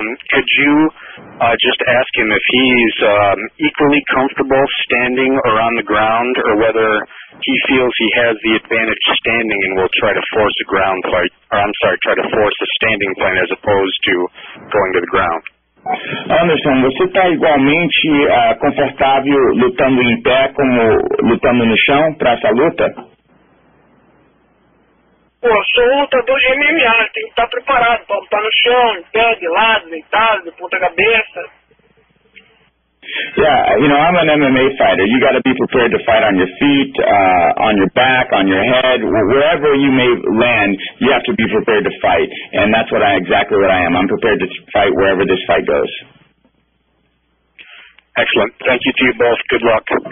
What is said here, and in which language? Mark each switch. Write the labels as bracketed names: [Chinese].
[English] Could you just ask him if he's equally comfortable standing or on the ground, or whether he feels he has the advantage standing and will try to force a ground fight, try to force a standing fight as opposed to going to the ground? [Portuguese] Anderson, você está igualmente confortável lutando em pé como lutando no chão para essa luta? Pô, sou lutador de MMA, tem que estar preparado para lutar no chão, em pé, de lado, deitado, de ponta cabeça. [English] Yeah, I'm an MMA fighter. You got to be prepared to fight on your feet, on your back, on your head, wherever you may land. You have to be prepared to fight, and that's exactly what I am. I'm prepared to fight wherever this fight goes. Excellent. Thank you to you both. Good luck.